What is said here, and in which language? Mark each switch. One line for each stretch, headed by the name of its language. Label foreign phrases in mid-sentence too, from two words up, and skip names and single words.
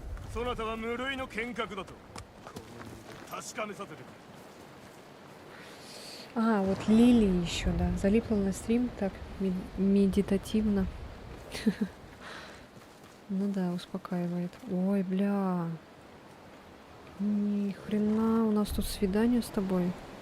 Japanese: そなたは無類の剣客だと確かめさせてくれ。
Russian: А, вот Лили еще, да. Залипла на стрим так медитативно. Ну да, успокаивает. Ой, бля. Ни хрена, у нас тут свидание с тобой.